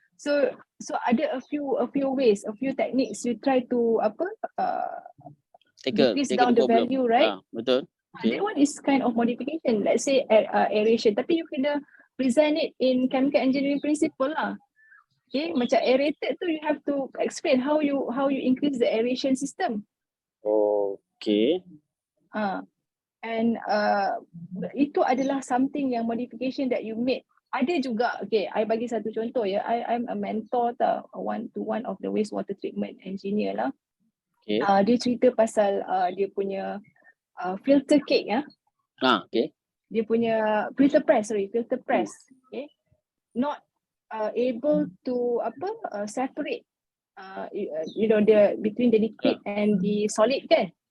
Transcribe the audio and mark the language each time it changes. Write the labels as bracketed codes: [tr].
[ms] So ada [en] a few ways, a few techniques you try to decrease down the value, right? [ms] Betul. [en] That one is kind of modification. Let's say aeration, [ms] tapi you kena [en] present it in chemical engineering principle lah. Okay, macam aerated tu you have to explain how you increase the aeration system. Okay. And [ms] itu adalah [en] something yang modification that you made. [ms] Ada juga, okay, I bagi satu contoh ya. [en] I'm a mentor one of the wastewater treatment engineer lah. Okay. [ms] Dia cerita pasal dia punya filter cake ya. Okay. Dia punya filter press. Okay. [en] Not able to separate the between the liquid and the solid kan.